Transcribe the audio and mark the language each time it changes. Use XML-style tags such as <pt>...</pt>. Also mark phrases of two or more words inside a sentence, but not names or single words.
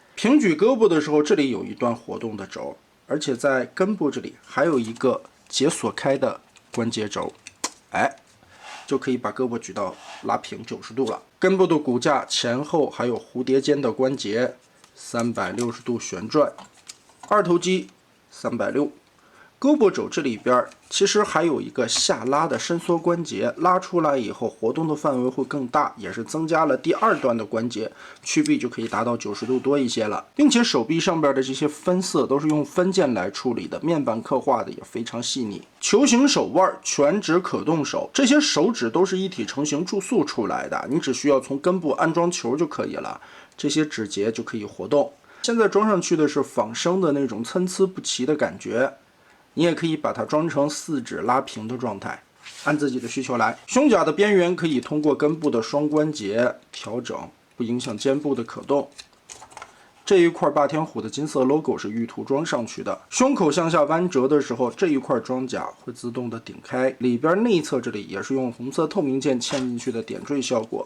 <zh>平舉胳膊的時候，這裡有一段活動的軸，而且在根部這裡還有一個解鎖開的關節軸，就可以把胳膊舉到拉平90度了。根部的骨架前後還有蝴蝶肩的關節，360度旋轉，二頭肌360。胳膊肘這裡邊其實還有一個下拉的伸縮關節，拉出來以後活動的範圍會更大，也是增加了第2段的關節，曲臂就可以達到90度多一些了。并且手臂上邊的這些分色都是用分件來處理的，面板刻畫的也非常細膩。球形手腕，全指可動手，這些手指都是一體成型注塑出來的，你只需要從根部安裝球就可以了，這些指節就可以活動。現在裝上去的是仿生的那種參差不齊的感覺。你也可以把它裝成4指拉平的狀態，按自己的需求來。胸甲的邊緣可以通過根部的雙關節調整，不影響肩部的可動。這一塊霸天虎的金色 logo 是預塗裝上去的。胸口向下彎折的時候，這一塊裝甲會自動的頂開，裡邊內側這裡也是用紅色透明鍵嵌進去的點綴效果。</zh>